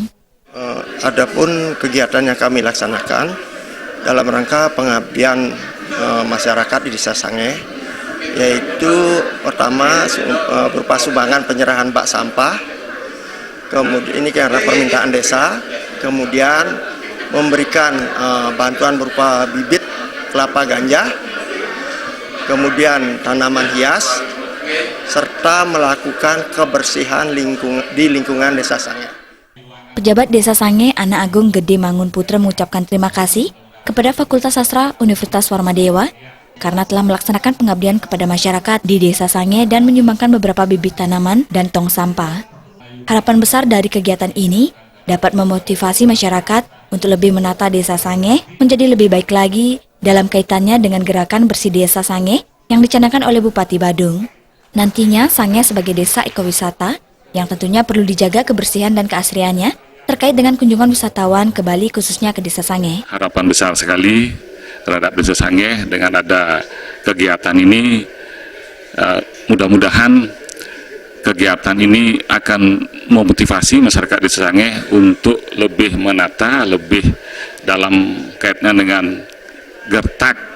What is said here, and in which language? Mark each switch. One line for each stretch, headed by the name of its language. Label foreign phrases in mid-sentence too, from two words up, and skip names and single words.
Indonesian: Adapun kegiatan yang kami laksanakan dalam rangka pengabdian masyarakat di Desa Sangeh, yaitu pertama berupa sumbangan penyerahan bak sampah, kemudian ini karena permintaan desa, kemudian memberikan bantuan berupa bibit kelapa ganja, kemudian tanaman hias, serta melakukan kebersihan di lingkungan Desa Sangeh. Pejabat Desa Sangeh, Ana Agung Gede Mangun Putra mengucapkan terima kasih kepada Fakultas Sastra Universitas Warmadewa karena telah melaksanakan pengabdian kepada masyarakat di Desa Sangeh dan menyumbangkan beberapa bibit tanaman dan tong sampah. Harapan besar dari kegiatan ini dapat memotivasi masyarakat untuk lebih menata Desa Sangeh menjadi lebih baik lagi dalam kaitannya dengan gerakan bersih Desa Sangeh yang dicanangkan oleh Bupati Badung. Nantinya Sangeh sebagai desa ekowisata yang tentunya perlu dijaga kebersihan dan keasriannya terkait dengan kunjungan wisatawan ke Bali khususnya ke Desa Sangeh. Harapan besar sekali terhadap Desa Sangeh dengan ada kegiatan ini, mudah-mudahan kegiatan ini akan memotivasi masyarakat Desa Sangeh untuk lebih menata, lebih dalam kaitannya dengan gertak